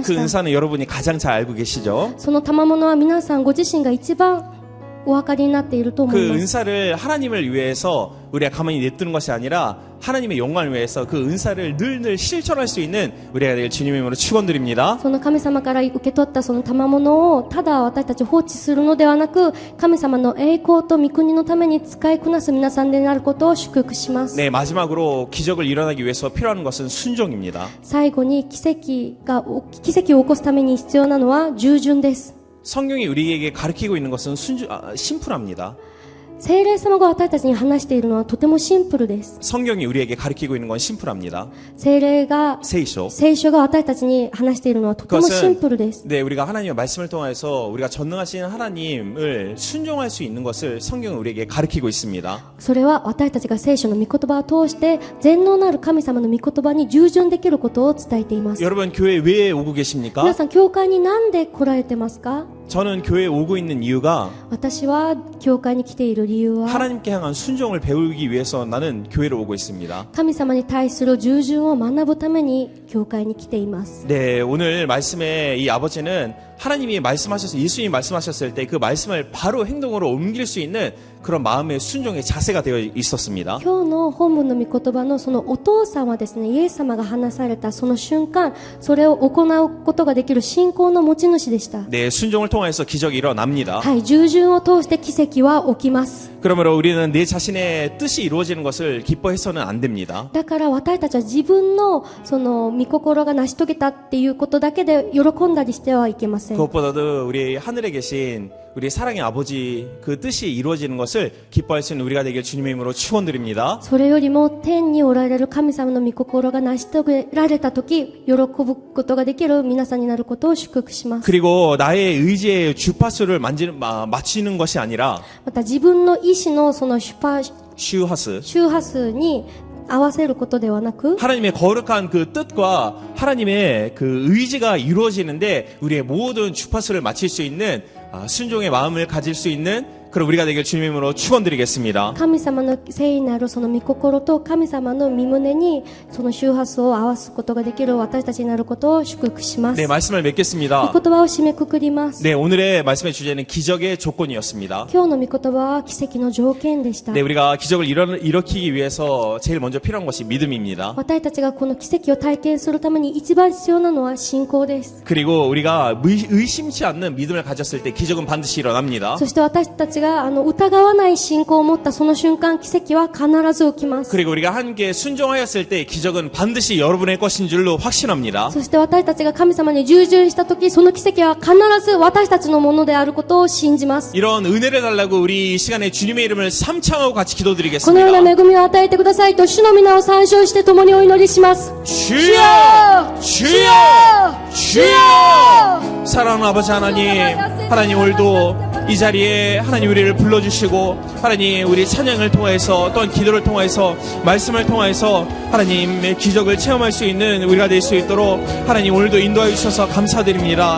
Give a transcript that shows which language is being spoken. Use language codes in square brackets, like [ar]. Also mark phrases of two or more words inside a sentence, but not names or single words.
[ko] 그 [ja] した。 [ko] 은사는 여러분이 가장 잘 알고 계시죠? [ja] その賜物は皆さんご自身が一番お分かりになっていると思 [ko] 그 [ja] います。 [ko] 은사를 하나님을 위해서 우리가 가만히 내두는 것이 아니라 하나님의 영광을 위해서 그 은사를 늘 실천할 수 있는 우리가 될 주님의 이름으로 축원드립니다. [ja] その神様から受け取ったその賜物をただ私たち放置するのではなく、神様の栄光と御国のために使いこなす皆さんであることを祝福します。 [ko] 네, 마지막으로 기적을 일어나기 위해서 필요한 것은 순종입니다. [ja] 最後に奇跡を起こすために必要なのは従順です。 [ko] 성경이 우리에게 가르치고 있는 것은 심플합니다. [ja] 聖霊様が私たちに話しているのはとてもシンプルです。 [ko] 성경이 우리에게 가르치고 있는 건 심플합니다. [ja] 聖霊が 세이쇼. 聖書が私たちに話しているのはとてもシンプルです。 [ko] 네, 우리가 하나님의 말씀을 통해서 우리가 전능하신 하나님을 순종할 수 있는 것을 성경은 우리에게 가르치고 있습니다. [ja] それは私たちが聖書の御言葉を通して全能なる神様の御言葉に従順できることを伝えています。 [ko] 여러분 교회 왜 오고 계십니까? [ja] 皆さん、教会に何で来られてますか？ [ko] 저는 교회에 오고 있는 이유가 [ja] 私は教会に来ている理由は [ko] 하나님께 향한 순종을 배우기 위해서 나는 교회로 오고 있습니다. [ja] 神様に対する従順を学ぶために教会に来ています。 [ko] 네, 오늘 말씀의 이 아버지는 하나님이 말씀하셔서 예수님이 말씀하셨을 때 그 말씀을 바로 행동으로 옮길 수 있는 그런 마음의 순종의 자세가 되어 있었습니다. [ja] 今日の本文の御言葉のそのお父さんはですね、イエス様が話されたその瞬間、それを行うことができる信仰の持ち主でした。 [ko] 네, 순종을 통해서 기적이 일어납니다. [ja] はい、従順を通して奇跡は起きます。 [ko] 그러므로 우리는 내 자신의 뜻이 이루어지는 것을 기뻐해서는 안 됩니다. [ja] だから私たちは自分のその御心が成し遂げたっていうことだけで喜んだりしてはいけません。 [ko] 그것보다도 우리 하늘에 계신 우리 사랑의 아버지 그 뜻이 이루어지는 것을 기뻐할 수 있는 우리가 되길 주님의 이름으로 축원드립니다. [ja] それよりも天におられる神様の御心が成し遂げられた時、喜ぶことができる皆さんになることを祝福します。 [ko] 그리고 나의 의지의 주파수를 맞추는 것이 아니라 [ja] また自分の意志のその周波数に合わせることではなく [ko] 하나님의 거룩한 그 뜻과 하나님의 그 의지가 이루어지는데 우리의 모든 주파수를 맞출 수 있는 순종의 마음을 가질 수 있는 그럼 우리가 되길 주님의 이름으로 축원드리겠습니다. [ja] 神様の聖なるその御心と神様の御胸にその周波数を合わすことができる私たちになることを祝福します。 [ko] 네, 말씀을 맺겠습니다. [ja] 御言葉を締めくくります。 [ko] 네, 오늘의 말씀의 주제는 기적의 조건이었습니다. [ja] 今日の御言葉は奇跡の条件でした。 [ko] 네, 우리가 기적을 일으키기 위해서 제일 먼저 필요한 것이 믿음입니다. [ja] 私たちがこの奇跡を体験するために一番必要なのは信仰です。 [ko] 그리고 우리가 의심치 않는 믿음을 가졌을 때 기적은 반드시 일어납니다. [ja] そして私たちが疑わない信仰を持ったその瞬間、奇跡は必ず起きます。 [ko] 그리고 우리가 함께 순종하였을 때 기적은 반드시 여러분의 것인 줄로 확신합니다. [ja] そして私たちが神様に従順したとき、その奇跡は必ず私たちのものであることを信じます。 [ko] 이런 은혜를 달라고 우리 이 시간에 주님의 이름을 삼창하고 같이 [ja] このよう [ko] 기도드리겠습니다. [ja] な恵みを与えてくださいと主の皆を参照して共にお祈りします。 [ko] 주여! 주여! 주여! 사랑하는 아버지 하나님 오늘도 이 자리에 하나님 우리를 불러주시고 하나님 우리 찬양을 통해서 또한 기도를 통해서 말씀을 통해서 하나님의 기적을 체험할 수 있는 우리가 될 수 있도록 하나님 오늘도 인도하여 주셔서 감사드립니다.